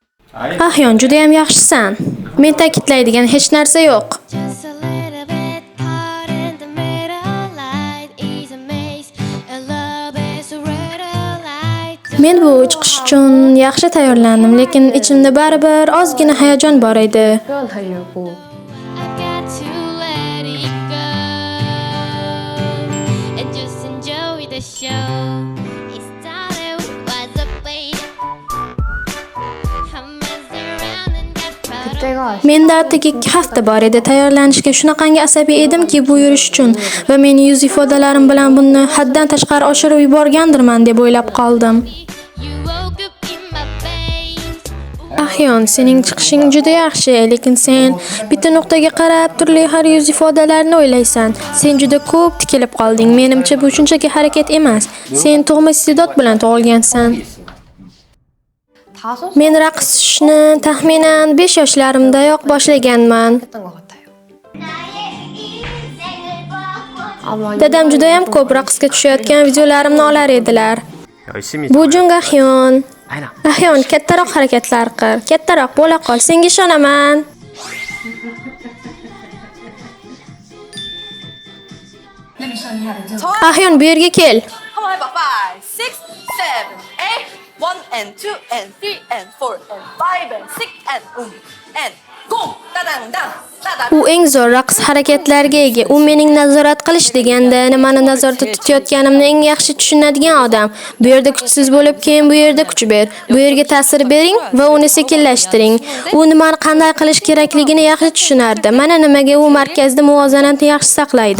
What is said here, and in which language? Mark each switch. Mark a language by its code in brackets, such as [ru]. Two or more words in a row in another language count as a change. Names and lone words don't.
[uz] Ahyon, juda ham yaxshisan. Men ta'kidlaydigan hech narsa yo'q. [en] Just a little bit caught in the middle. Light is a maze, and love is a riddle. Light. [uz] Men bu chiqish uchun yaxshi tayyorlandim, lekin ichimda baribir ozgina hayajon bor edi. [ko] 표현하려고 [en] I got to let it go and just enjoy the show. It started was a play. I messed around and got caught up. 그때가 [uz] Menda atigi 2 hafta bor edi tayyorlanishga. Shunaqangi asabiy edimki bu yurish uchun va meni yuz ifodalarim bilan buni haddan tashqari oshirib yuborgandirman deb o'ylab qoldim. [en] You woke up in my face. [uz] Ahyon, sening chiqishing juda yaxshi, lekin sen bitta nuqtaga qarab turli har yuz ifodalarni o'ylaysan. Sen juda ko'p tikilib qolding. Menimcha bu shunchaki harakat emas. Sen tug'ma iste'dod bilan tug'ilgansan. [ko] 5살 [uz] Men raqsni taxminan 5 yoshlarimdayoq boshlaganman. [ko] 했던 것 같아요. 아마 [uz] Dadam juda ham ko'p raqsga tushayotgan videolarimni olar edilar. [ko] 열심히 [uz] Bu jung Ahyon. [ko] 아이나 [uz] Ahyon, kattaroq harakatlar qil. Kattaroq bo'la qol. Senga ishonaman. Ahyon, bu yerga kel. [en] Come on, 5, 6, 7, 8, 1 and 2 and 3 and 4 and 5 and 6 and go! Dadang dang! Dadang! [uz] U eng zo'r raqs harakatlariga ega. U mening nazorat qilish deganda nimani nazorda tutayotganimni eng yaxshi tushunadigan odam. Bu yerda kuchsiz bo'lib, keyin bu yerda kuch ber. Bu yerga ta'sir bering va uni sekinlashtiring. U nimani qanday qilish kerakligini yaxshi tushunardi. Mana nimaga u markazda muvozanatni yaxshi saqlaydi.